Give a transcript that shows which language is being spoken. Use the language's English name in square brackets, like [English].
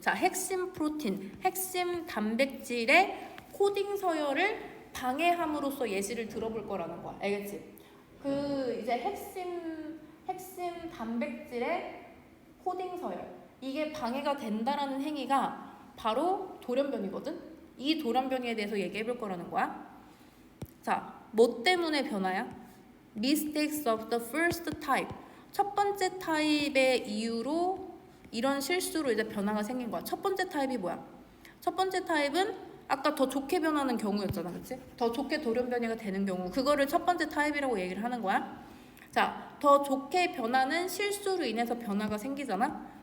[Korean] 자, 핵심 프로틴, 핵심 단백질의 코딩 서열을 방해함으로써 예시를 들어볼 거라는 거야. 알겠지? 그 이제 핵심 단백질의 코딩 서열, 이게 방해가 된다라는 행위가 바로 돌연변이거든. 이 돌연변이에 대해서 얘기해 볼 거라는 거야. 자, 뭐 때문에 변화야? [English] Mistakes of the first type. [Korean] 첫 번째 타입의 이유로 이런 실수로 이제 변화가 생긴 거야. 첫 번째 타입이 뭐야? 첫 번째 타입은 아까 더 좋게 변하는 경우였잖아, 그치? 더 좋게 돌연변이가 되는 경우, 그거를 첫 번째 타입이라고 얘기를 하는 거야. 자, 더 좋게 변하는 실수로 인해서 변화가 생기잖아.